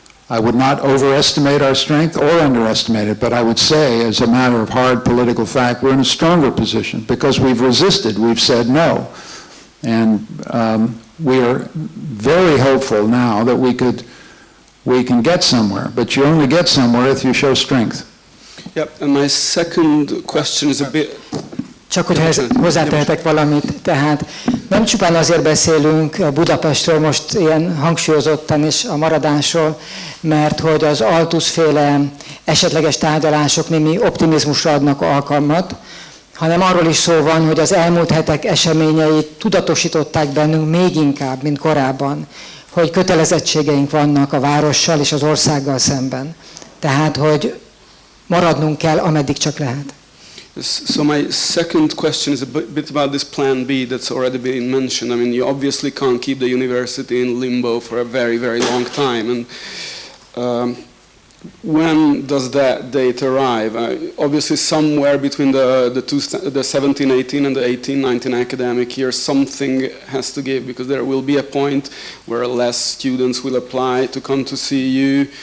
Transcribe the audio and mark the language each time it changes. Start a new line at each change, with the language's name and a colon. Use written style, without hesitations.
English: I would not overestimate our strength or underestimate it, but I would say, as a matter of hard political fact, we're in a stronger position because we've resisted, we've said no. And we are very hopeful now that we can get somewhere, but you only get somewhere if you show strength. Yep, and my second question is a bit...
Hungarian: Csak hogy hozzátehetek valamit, tehát nem csupán azért beszélünk Budapestről most ilyen hangsúlyozottan és a maradásról, mert hogy az Altus-féle esetleges tárgyalások némi optimizmusra adnak alkalmat, hanem arról is szó van, hogy az elmúlt hetek eseményei tudatosították bennünk még inkább, mint korábban, hogy kötelezettségeink vannak a várossal és az országgal szemben. Tehát, hogy maradnunk kell, ameddig csak lehet.
English: So my second question is a bit about this Plan B that's already been mentioned. I mean, you obviously can't keep the university in limbo for a very, very long time. And when does that date arrive? Obviously, somewhere between the 17-18 and the 18-19 academic year, something has to give, because there will be a point where less students will apply to come to CEU.